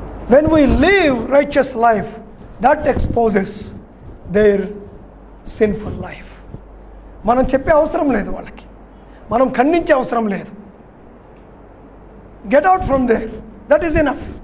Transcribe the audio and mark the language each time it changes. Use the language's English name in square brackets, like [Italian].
[English] when we live righteous life, that exposes their sinful life. [Telugu] మనం చెప్పే అవసరం లేదు వాళ్ళకి, మనం ఖండించే అవసరం లేదు. [English] get out from there, that is enough.